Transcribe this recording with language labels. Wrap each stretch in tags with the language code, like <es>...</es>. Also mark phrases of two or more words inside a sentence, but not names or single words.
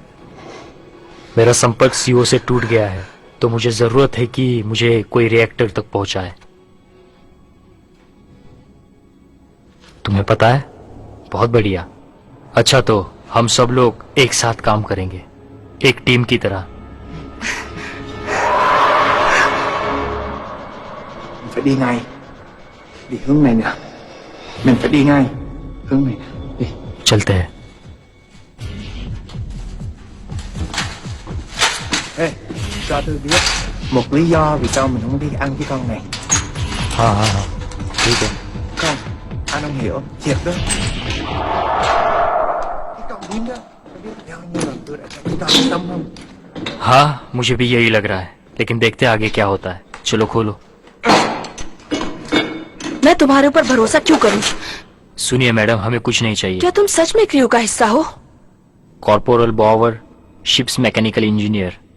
<hi>मेरा संपर्क सीओ से टूट गया है, तो मुझे जरूरत है कि मुझे कोई रिएक्टर तक पहुंचाए। तुम्हें पता है? बहुत बढ़िया। अच्छा, तो हम सब लोग एक साथ काम करेंगे, एक टीम की तरह।</hi> <vi>Mình phải đi ngay. Đi hướng này nè. Mình phải đi ngay. Hướng này nè. Đi.</vi> <hi>चलते हैं।</hi> <vi>Ê, cho tôi biết một lý do vì sao mình không đi ăn với con này.</vi> <hi>हाँ, ठीक है।</hi> <vi>Không, anh không hiểu. Thiệt đó. Cái con điếm đó, tôi biết bao nhiêu lần tôi đã cho chúng ta an tâm không?</vi> <hi>हाँ, मुझे भी यही लग रहा है, लेकिन देखते हैं आगे क्या होता है। चलो खोलो। मैं तुम्हारे ऊपर भरोसा क्यों करूं? सुनिए मैडम, हमें कुछ नहीं चाहिए। क्या तुम सच में क्रू का हिस्सा हो?</hi> <en>Corporal Bower, ship's mechanical engineer.</en>